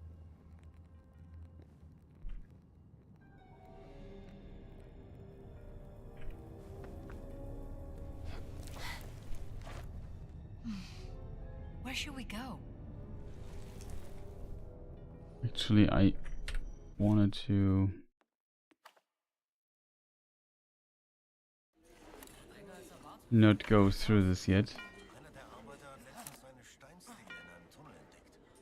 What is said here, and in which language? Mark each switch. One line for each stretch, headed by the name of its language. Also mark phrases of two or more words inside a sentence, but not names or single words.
English: Where should we go? Actually, I wanted to... not go through this yet.
German: Einer der Arbeiter hat letztens eine Steinszene in einem Tunnel entdeckt.